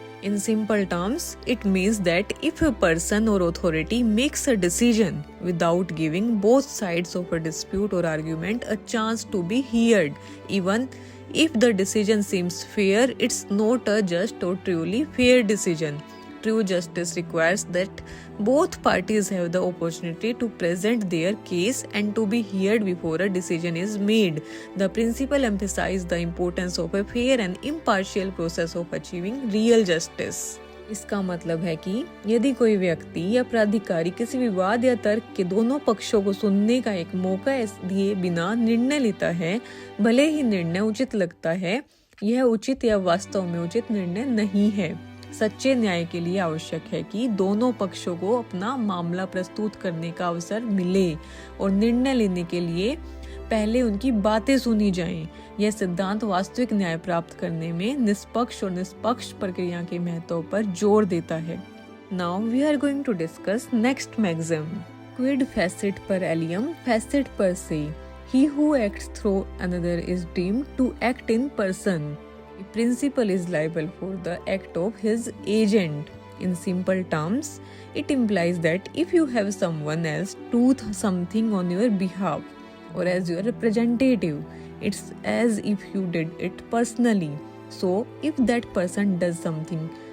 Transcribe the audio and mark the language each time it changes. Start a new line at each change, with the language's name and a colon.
English: In simple terms, it means that if a person or authority makes a decision without giving both sides of a dispute or argument a chance to be heard, even if the decision seems fair, it's not a just or truly fair decision. True justice requires that both parties have the opportunity to present their case and to be heard before a decision is made. The principle emphasizes the importance of a fair and impartial process of achieving real justice.
Hindi: इसका मतलब है कि यदि कोई व्यक्ति या प्राधिकारी किसी विवाद या तर्क के दोनों पक्षों को सुनने का एक मौका दिए बिना निर्णय लेता है, भले ही निर्णय उचित लगता है, यह उचित या वास्तव में उचित निर्णय नहीं है। सच्चे न्याय के लिए आवश्यक है कि दोनों पक्षों को अपना मामला प्रस्तुत करने का अवसर मिले और निर्णय लेने के लिए पहले उनकी बातें सुनी जाएं। यह सिद्धांत वास्तविक न्याय प्राप्त करने में निष्पक्ष और निष्पक्ष प्रक्रिया के महत्व पर जोर देता है।
English: Now we are going to discuss next maxim.
Latin: Quid facit per alium facit per se.
English: He who acts through another is deemed to act in person. The principal is liable for the act of his agent. In simple terms, it implies that if you have someone else do something on your behalf or as your representative, it's as if you did it personally. So, if that person does something